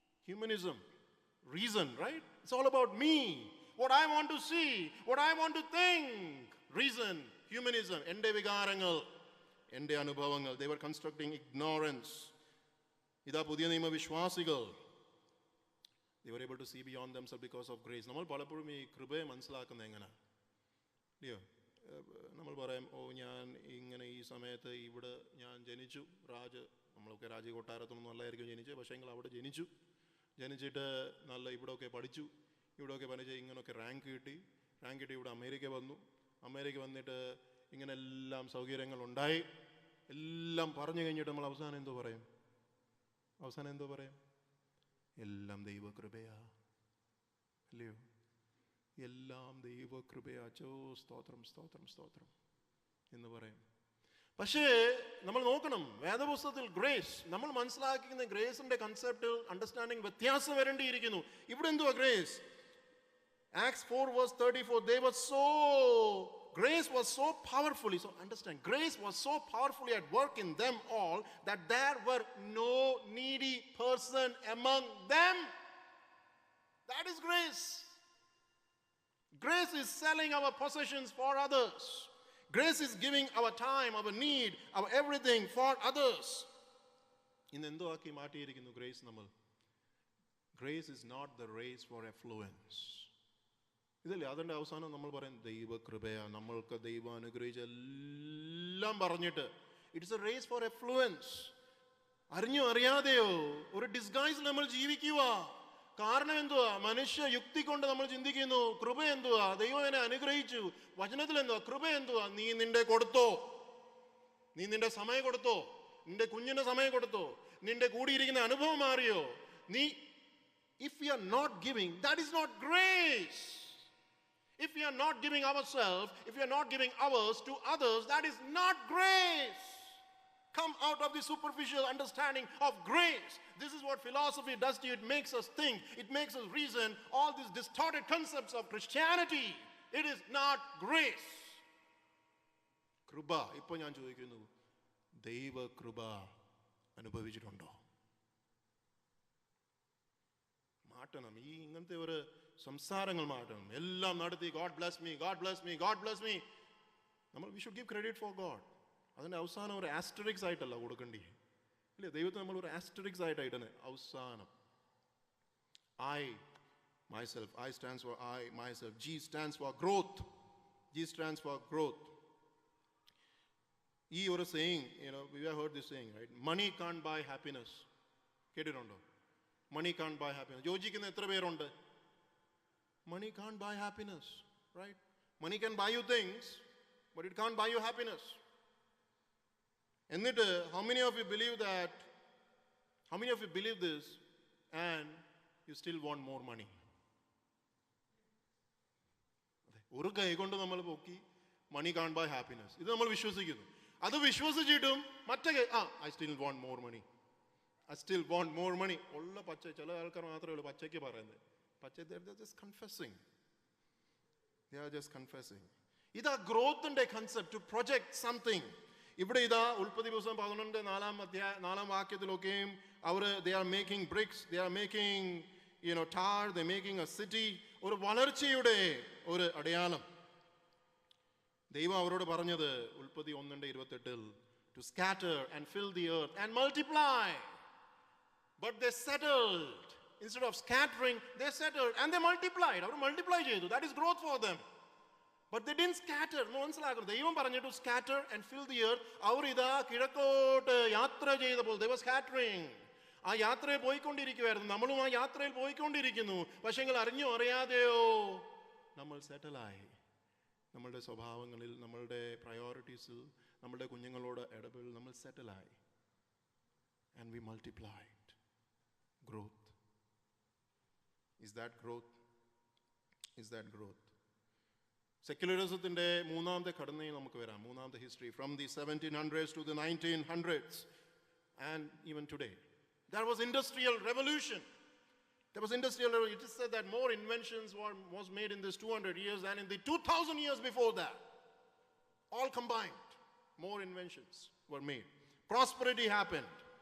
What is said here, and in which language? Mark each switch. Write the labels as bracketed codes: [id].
[en] Humanism, reason, right? It's all about me, what I want to see, what I want to think. Reason, humanism, [ml] ende vigarangal, ende anubhavangal. [en] They were constructing ignorance. [ml] Ida pudhiya niyama vishwasigal, [en] they were able to see beyond themselves because of grace. [ml] നമ്മൾ പലപ്പോഴും ഈ കൃപയെ മനസ്സിലാക്കുന്നത് എങ്ങനെ? ഇല്ലയോ? നമ്മൾ പറയും, ഞാൻ ഇങ്ങനെ ഈ സമയത്ത് ഇവിടെ ഞാൻ ജനിച്ചു. നമ്മളൊക്കെ രാജകൊട്ടാരത്തൊന്നും നല്ലതായിരിക്കും ജനിച്ചു, പക്ഷേ എങ്കിൽ അവിടെ ജനിച്ചിട്ട് നല്ല ഇവിടെയൊക്കെ പഠിച്ചു, ഇങ്ങനെയൊക്കെ റാങ്ക് കിട്ടി ഇവിടെ അമേരിക്ക വന്നിട്ട് ഇങ്ങനെ എല്ലാം സൗകര്യങ്ങളുണ്ടായി, എല്ലാം പറഞ്ഞു കഴിഞ്ഞിട്ട് നമ്മൾ അവസാനം എന്തോ പറയും? എല്ലാം ദൈവകൃപയാ, അല്ലയോ? എല്ലാം ദൈവകൃപയാച്ചോ, സ്തോത്രം സ്തോത്രം സ്തോത്രം എന്ന് പറയും. പക്ഷേ നമ്മൾ നോക്കണം, വേദപുസ്തകത്തിൽ ഗ്രേസ് നമ്മൾ മനസ്സിലാക്കിക്കുന്ന ഗ്രേസിന്റെ കൺസെപ്റ്റ് അണ്ടർസ്റ്റാൻഡിങ് വ്യത്യാസം വരേണ്ടിയിരിക്കുന്നു. ഇവിടെ എന്തുവാ grace? [en] Acts 4 verse 34, grace was so powerfully, so understand, grace was so powerfully at work in them all that there were no needy person among them. That is grace. Grace is selling our possessions for others. Grace is giving our time, our need, our everything for others. [ml] ഇന്ന് എന്തോ ആക്കി മാറ്റിയിരിക്കുന്നു grace നമ്മൾ? [en] Grace is not the race for affluence. [ml] ഇതല്ലേ അതിൻ്റെ അവസാനം നമ്മൾ പറയും ദൈവകൃപയാ, നമ്മൾക്ക് ദൈവം അനുഗ്രഹിച്ച എല്ലാം പറഞ്ഞിട്ട് [en] It's a race for affluence. [ml] അറിഞ്ഞോ അറിയാതെയോ ഒരു ഡിസ്ഗൈസ് നമ്മൾ ജീവിക്കുക. കാരണം എന്തുവാ? മനുഷ്യ യുക്തി കൊണ്ട് നമ്മൾ ചിന്തിക്കുന്നു കൃപ എന്തുവാ, ദൈവം എന്നെ അനുഗ്രഹിച്ചു. വചനത്തിൽ എന്തുവാ? കൃപ എന്തുവാ? നീ നിന്റെ കൊടുത്തോ, നീ നിന്റെ സമയം കൊടുത്തോ, നിന്റെ കുഞ്ഞിന്റെ സമയം കൊടുത്തോ, നിന്റെ കൂടിയിരിക്കുന്ന അനുഭവം മാറിയോ? [en] നീ if we are not giving, that is not grace. If we are not giving ourselves, if we are not giving ours to others, that is not grace. Come out of the superficial understanding of grace. This is what philosophy does to you. It makes us think, it makes us reason all these distorted concepts of Christianity. It is not grace. [ml] കൃപ, ഇപ്പോൾ ഞാൻ ചോദിക്കുന്നു, ദൈവ കൃപ അനുഭവിച്ചിട്ടുണ്ടോ? മാറ്റണം. ഈ ഇങ്ങനത്തെ ഒരു സംസാരങ്ങൾ മാറ്റണം. എല്ലാം നടത്തി [en] God bless me, God bless me, [ml] God bless me. നമ്മൾ [en] We should give credit for God. [ml] അതിൻ്റെ അവസാനം ഒരു ആസ്റ്ററിക്സ് ആയിട്ടല്ല കൊടുക്കേണ്ടി, ഇല്ലേ? ദൈവത്തെ നമ്മൾ ഒരു ആസ്റ്ററിക്സ് ആയിട്ടാണ് അവസാനം. [en] I myself, I stands for I myself. G stands for growth. G stands for growth. [ml] ഈ ഒരു [en] saying, we have heard this saying, right? Money can't buy happiness. [ml] കേട്ടിട്ടുണ്ടോ? [en] Money can't buy happiness. [ml] യോജിക്കുന്ന എത്ര പേരുണ്ട്? [en] Money can't buy happiness, right? Money can buy you things, but it can't buy you happiness. [ml] എന്നിട്ട് [en] how many of you believe that? How many of you believe this and you still want more money? [ml] ഒരു കൈ കൊണ്ട് നമ്മൾ പൊക്കി [en] money can't buy happiness. [ml] ഇത് നമ്മൾ വിശ്വസിക്കുന്നു. അത് വിശ്വസിച്ചിട്ടും മറ്റേ [en] I still want more money. I still want more money. [ml] ഉള്ള പച്ച ചില ആൾക്കാർ മാത്രമേ ഉള്ളൂ പച്ചയ്ക്ക് പറയുന്നത്. [en] പച്ച they're just confessing. They are just confessing. [ml] ഇതാ ഗ്രോത്തിന്റെ കൺസെപ്റ്റ്, [en] To project something. [ml] ഇവിടെ ഇതാ ഉൽപ്പത്തി പുസ്തകം 11 വാക്യത്തിലൊക്കെയും അവർ [en] they are making bricks, they are making tar, they are making a city. [ml] ഒരു വളർച്ചയുടെ ഒരു അടയാളം. ദൈവം അവരോട് പറഞ്ഞത് ഉൽപ്പത്തി 1:28 [en] to scatter and fill the earth and multiply. But they settled. Instead of scattering, they settled and they multiplied. [ml] Our multiply ചെയ്തു. [en] That is growth for them. But they didn't scatter. [ml] മനസ്സിലാക്കണം, ദൈവം പറഞ്ഞിട്ട് [en] scatter and fill the earth. [ml] അവർ ഇതാ കിഴക്കോട്ട് യാത്ര ചെയ്തപ്പോൾ [en] they were scattering. [ml] ആ യാത്രയിൽ പോയിക്കൊണ്ടിരിക്കുവായിരുന്നു. നമ്മളും ആ യാത്രയിൽ പോയിക്കൊണ്ടിരിക്കുന്നു. പക്ഷെങ്കിൽ അറിഞ്ഞോ അറിയാതെയോ നമ്മൾ സെറ്റിലായി. നമ്മളുടെ സ്വഭാവങ്ങളിൽ, നമ്മളുടെ പ്രയോറിറ്റീസിൽ, നമ്മളുടെ കുഞ്ഞുങ്ങളോട് ഇടപെടൽ നമ്മൾ സെറ്റിലായി. [en] And we multiplied. Growth. Is that growth? Is that growth? [ml] സെക്യുലറിസത്തിന്റെ മൂന്നാമത്തെ ഘടനയിൽ നമുക്ക് വരാം. [en] മൂന്നാമത്തെ history from the 1700s to the 1900s and even today. There was industrial revolution. There was industrial revolution. It is said that more inventions was made in this 200 years than in the 2000 years before that. All combined, more inventions were made. Prosperity happened.